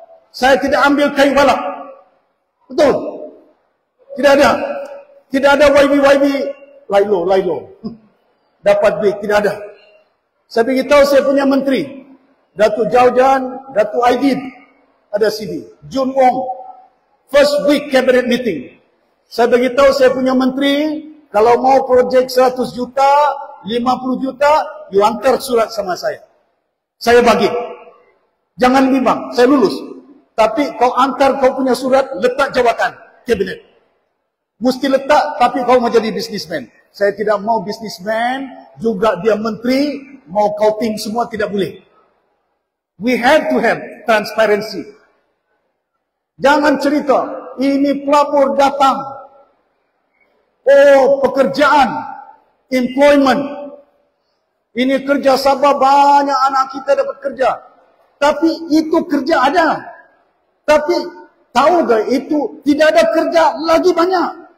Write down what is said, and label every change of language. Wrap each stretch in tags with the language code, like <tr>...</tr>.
<ms>Saya tidak ambil kayu balak. Betul? Tidak ada. Tidak ada YB. Lailo. Dapat duit. Tidak ada. Saya beritahu saya punya menteri. Datuk Jaujan, Datuk Aidit. Ada sini. Jun Wong.</ms> <en>First week cabinet meeting.</en> <ms>Saya beritahu saya punya menteri. Kalau mau projek 100 juta, 50 juta, you hantar surat sama saya. Saya bagi. Jangan bimbang. Saya lulus. Tapi kau hantar kau punya surat, letak jawatan. Kabinet. Mesti letak, tapi kau mau jadi bisnismen. Saya tidak mau bisnismen, juga dia menteri, mau counting semua tidak boleh.</ms> <en>We have to have transparency.</en> <ms>Jangan cerita, ini pelapor datang. Oh, pekerjaan, employment. Ini kerja Sabah, banyak anak kita dapat kerja. Tapi itu kerja ada. Tapi tahu gak itu tidak ada kerja lagi banyak.</ms>